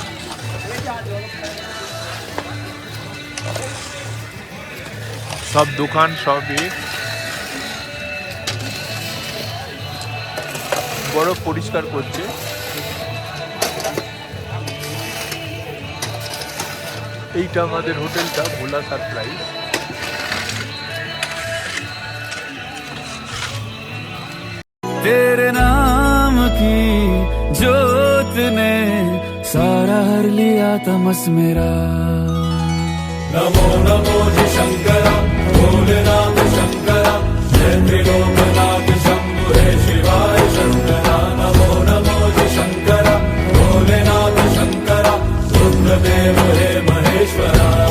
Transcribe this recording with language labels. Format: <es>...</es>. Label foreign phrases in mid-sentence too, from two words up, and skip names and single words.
<bn>সব দোকান সব বরফ পরিষ্কার করছে। এইটা আমাদের হোটেলটা ভোলা সারপ্রাইজ।</bn> <hi>तेरे नाम की जोत ने सारा हर लिया तमस मेरा। नमो नमो जी शंकरा, भोलेनाथ शंकरा, जय त्रिलोकनाथ शंभु हे शिवाय शंकरा। नमो नमो जी शंकरा, भोलेनाथ शंकरा, रुद्रदेव हे महेश्वरा।</hi>